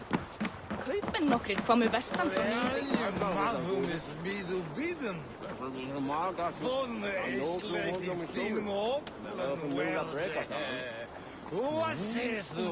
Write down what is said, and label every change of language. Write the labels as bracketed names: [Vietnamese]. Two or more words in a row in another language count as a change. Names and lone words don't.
[Icelandic] Creeping nokkrir komu vestan frá [English] What sayest thou?